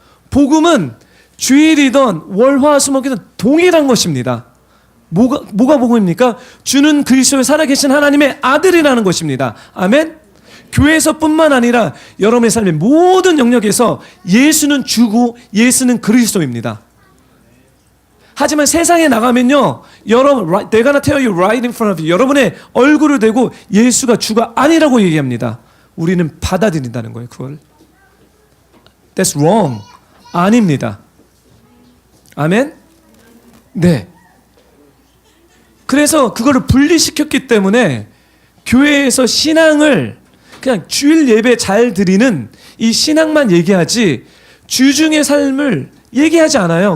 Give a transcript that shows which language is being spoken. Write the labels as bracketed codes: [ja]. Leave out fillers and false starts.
[ko] 복음은 주일이든 월, 화, 수, 목이든 동일한 것입니다. 뭐가 복음입니까? 주는 그리스도의 살아계신 하나님의 아들이라는 것입니다. 아멘. 교회에서뿐만 아니라 여러분의 삶의 모든 영역에서 예수는 주고 예수는 그리스도입니다. 하지만 세상에 나가면요, 여러분, [en] they're gonna tell you right in front of you. [ko] 여러분의 얼굴을 대고 예수가 주가 아니라고 얘기합니다. 우리는 받아들인다는 거예요, 그걸. [en] That's wrong. [ko] 아닙니다. 아멘? 네. 그래서 그거를 분리시켰기 때문에 교회에서 신앙을 그냥 주일 예배 잘 드리는 이 신앙만 얘기하지 주중의 삶을 얘기하지 않아요.